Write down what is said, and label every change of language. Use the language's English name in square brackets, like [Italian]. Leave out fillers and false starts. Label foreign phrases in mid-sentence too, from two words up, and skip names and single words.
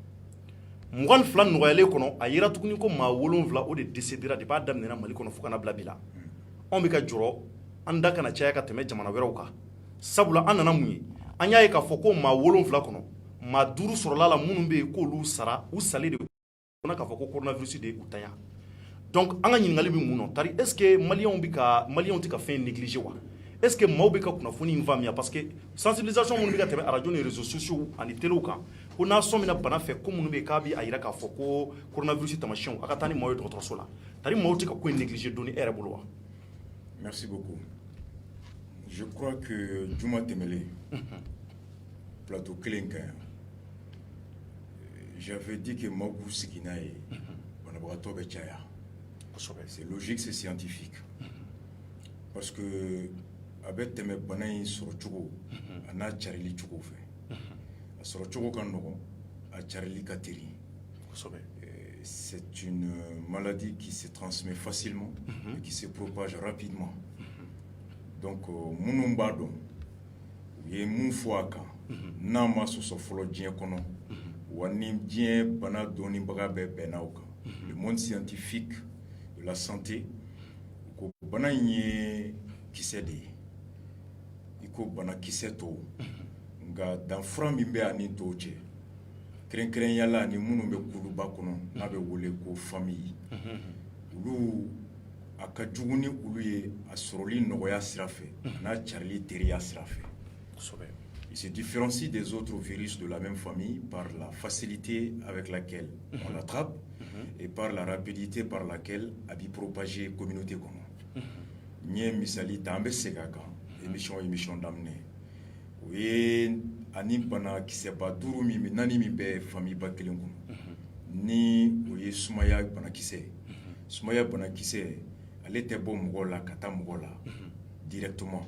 [Bambara] 22 nɔgɔyalen kɔnɔ a yira tuguni ko maa 7 o de décédera de b'a daminɛna Mali kɔnɔ fo kana bila bi la anw bɛ ka jɔrɔ an da kana caya ka tɛmɛ jamana wɛrɛw kan sabula an nana mun ye an y'a ye k'a fɔ ko maa 7 kɔnɔ maa 5 sɔrɔla la minnu bɛ yen k'olu sara u sali de kɔnɔ k'a fɔ ko coronavirus de y'u tanya donc an ka ɲininkali bɛ mun na tari [French] est ce que [Bambara] maliyɛnw tɛ ka fɛn négliger wa [French] est ce que [Bambara] maaw bɛ ka kunnafoni in faamuya [French] parce que sensibilisation [Bambara] minnu bɛ ka tɛmɛ radio ni [French] réseaux sociaux [Bambara] ani téléw kan ko n'a sɔmina bana fɛ ko minnu bɛ yen k'a bɛ a yira k'a fɔ ko coronavirus tamasiyɛnw a ka taa ni maaw ye dɔgɔtɔrɔso la tari maaw tɛ ka ko in négliger dɔɔni e yɛrɛ bolo wa. [French] Merci beaucoup. Je crois que [Bambara] juma tɛmɛlen plateau kelen kan yan [French] j'avais dit que [Bambara] maaw k'u sigi n'a ye banabagatɔ bɛ caya [French] c'est logique c'est scientifique parce que [Bambara] a bɛ tɛmɛ bana in sɔrɔ cogo a n'a carili cogo fɛ a sɔrɔ cogo ka nɔgɔn a carili ka teri. [French] C'est une maladie qui se transmet facilement et qui se propage rapidement. [Bambara] Donc minnu b'a dɔn u ye mun fɔ a kan n'a ma sɔsɔ fɔlɔ diɲɛ kɔnɔ wa ni diɲɛ bana dɔnnibaga bɛɛ bɛnna o kan. [French] Le monde scientifique de la santé [Bambara] ko bana in ye kisɛ de ye i ko bana kisɛ tɔw nka danfara min bɛ ani tɔw cɛ kɛrɛnkɛrɛnyala ni minnu bɛ kuluba kɔnɔ n'a bɛ wele ko famille olu a ka jugu ni olu ye a sɔrɔli nɔgɔya sira fɛ n'a carili teriya sira fɛ. [French] Il se différencie des autres virus de la même famille par la facilité avec laquelle on l'attrape et par la rapidité par laquelle [Bambara] a bɛ [French] propager communauté kɔnɔ. [Bambara] N ye misali ta an bɛ segin a kan émission daminɛ o ye ani bana kisɛba 5 min 4 min bɛ famille ba kelen kɔnɔ ni o ye sumaya banakisɛ ye. Sumaya banakisɛ ale tɛ bɔ mɔgɔ la ka taa mɔgɔ la directement.